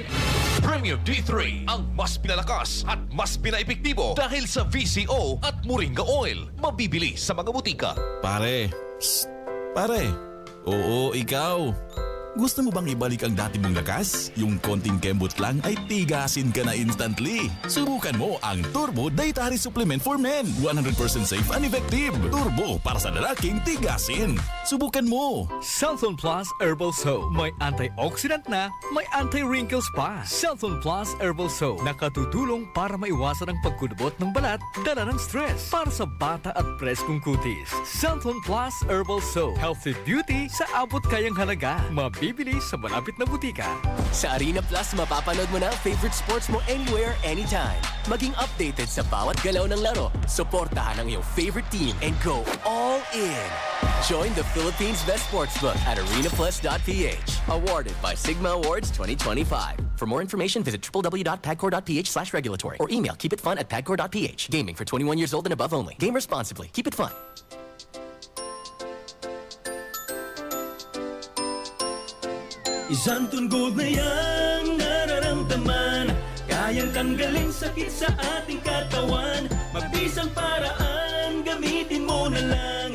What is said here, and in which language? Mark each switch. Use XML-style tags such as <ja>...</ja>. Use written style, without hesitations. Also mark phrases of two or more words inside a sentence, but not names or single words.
<tl>Premium D3, ang mas pinalakas at mas pinaepektibo dahil sa VCO at moringa oil. Mabibili sa mga butika. Pare. Psst. Pare. Oo, ikaw. Gusto mo bang ibalik ang dati mong lakas? Yung konting kembot lang ay tigasin ka na instantly. Subukan mo ang Turbo Dietary Supplement for Men. 100%</tl> <en>safe and effective.</en> <tl>Turbo para sa lalaking tigasin. Subukan mo. Santon Plus Herbal Soap. May antioxidant na, may anti-wrinkles pa. Santon Plus Herbal Soap. Nakatutulong para maiwasan ang pagkudubot ng balat, dala ng stress. Para sa bata at preskong kutis. Santon Plus Herbal Soap.</tl> <en>Healthy beauty</en> <tl>sa abot kayang halaga. Mabibili mabibili sa malapit na butika. Sa Arena Plus, mapapanood mo na ang</tl> <en>favorite sports</en> <tl>mo</tl> <en>anywhere, anytime.</en> <tl>Maging updated sa bawat galaw ng laro. Suportahan ang iyong</tl> <en>favorite team and go all in. Join the Philippines' best sportsbook at arenaplus.ph. Awarded by Sigma Awards 2025. For more information, visit www.pagcor.ph/regulatory or email keepitfun@pagcor.ph. Gaming for 21 years old and above only. Game responsibly. Keep it fun.</en> <tl>Santon Gold na yan, nararamdaman. Kayang tanggalin sakit sa ating katawan. Mabisang paraan, gamitin mo na lang.</tl>